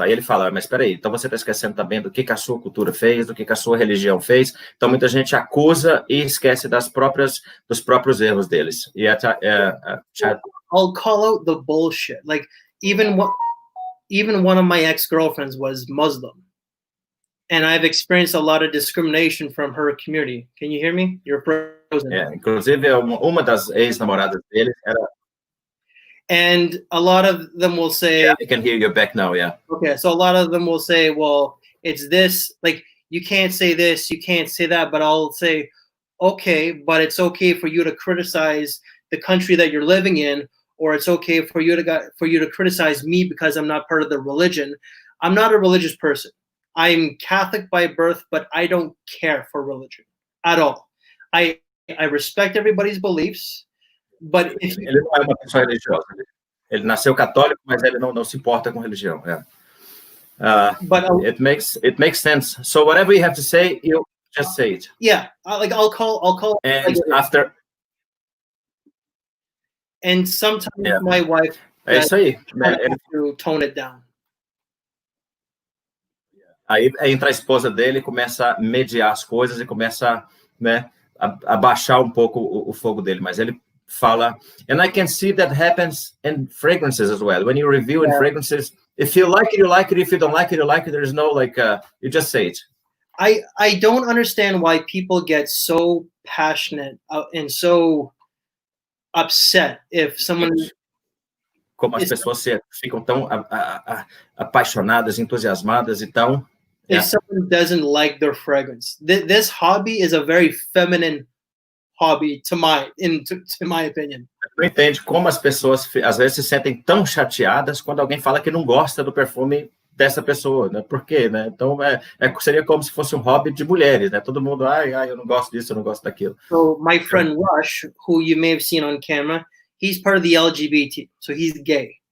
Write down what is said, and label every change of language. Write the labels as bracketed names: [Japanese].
[Portuguese] Aí ele fala, mas espera aí, então você está esquecendo também do que a sua cultura fez, do que a sua religião fez. Então muita gente acusa e esquece dos próprios erros deles. E [English] I'll call out the bullshit. Like, even one of my ex-girlfriends was Muslim, and I've experienced a lot of discrimination from her community. Can you hear me? You're frozen. [Portuguese] Inclusive uma das ex-namoradas dele era. [English] And a lot of them will say, yeah, I can hear you back now, yeah. Okay, so a lot of them will say, well, it's this, like, you can't say this, you can't say that, but I'll say, okay, but it's okay for you to criticize the country that you're living in, or it's okay for you to criticize me because I'm not part of the religion. I'm not a religious person. I'm Catholic by birth, but I don't care for religion at all. I respect everybody's beliefs. But [Portuguese] ele não é uma pessoa religiosa. Ele nasceu católico, mas ele não se importa com religião. [English] But it makes sense. So whatever you have to say, you just say it. Yeah, I'll call. And like, after. And sometimes my wife. [Portuguese] É isso aí. [English] To tone it down. [Portuguese] Aí entra a esposa dele e começa a mediar as coisas e começa, né, a baixar um pouco o fogo dele. Mas ele fala, [English] and I can see that happens in fragrances as well. When you review in fragrances, if you like it, you like it. If you don't like it, you like it. There's no, like, you just say it. I don't understand why people get so passionate and so upset if someone. [Portuguese] Como as pessoas ficam tão apaixonadas, entusiasmadas e tão. [English] If someone doesn't like their fragrance, this hobby is a very feminine hobby, to my opinion. [Portuguese] Não entende como as pessoas às vezes se sentem tão chateadas quando alguém fala que não gosta do perfume dessa pessoa, né? Por quê, né? Então seria como se fosse um hobby de mulheres, né? Todo mundo, eu não gosto disso, eu não gosto daquilo. [English] So my friend Rush, who you may have seen on camera, he's part of the LGBT, so he's gay.